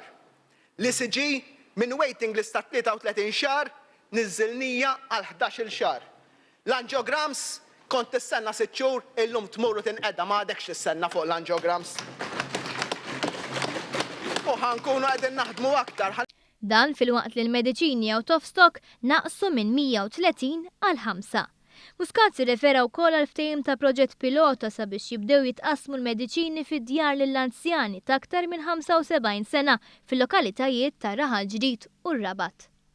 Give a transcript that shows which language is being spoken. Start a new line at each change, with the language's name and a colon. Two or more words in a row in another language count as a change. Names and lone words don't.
Maltese: L-ECG minn
English: waiting list
Maltese: ta' 33 xahar niżżilnija għal 11-il xahar. L-angiograms kont tistenna 6 xhur, illum tmur u tinqedda m'għadekx tistenna fuq l-angiograms. U ħankunu qegħdin naħdmu aktar. Dan fil-waqt li l-mediċini
English: out of stock
Maltese: naqsu minn 130 għal 5. Muscat irrefera wkoll għal ftehim ta' proġett pilota sabiex jibdew jitqasmu l-mediċini fid-djar lill-anzjani ta' aktar minn 75 sena fil-lokalitajiet ta' Raħal Ġdid u r-Rabat.